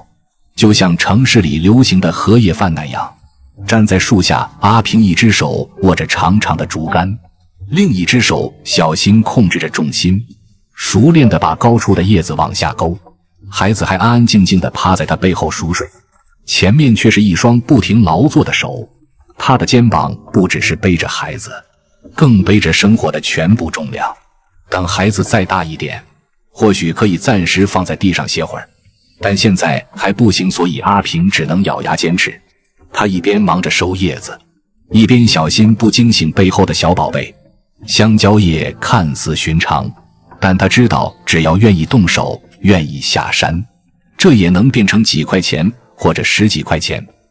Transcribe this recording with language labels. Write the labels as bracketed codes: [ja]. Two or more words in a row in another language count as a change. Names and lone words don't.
[zh] 就像城市裡流行的荷叶飯那樣，站在樹下，阿平一只手握着長長的竹竿，另一只手小心控制着重心，熟練地把高處的葉子往下勾。孩子還安安靜靜地趴在他背後熟睡，前面卻是一雙不停勞作的手。他的肩膀不只是背着孩子，更背着生活的全部重量。等孩子再大一點，或許可以暫時放在地上歇會兒，但現在還不行，所以阿平只能咬牙堅持。他一邊忙着收葉子，一邊小心不驚醒背後的小寶貝。香蕉葉看似尋常，但他知道只要願意動手，願意下山，這也能變成幾塊錢或者10幾塊錢。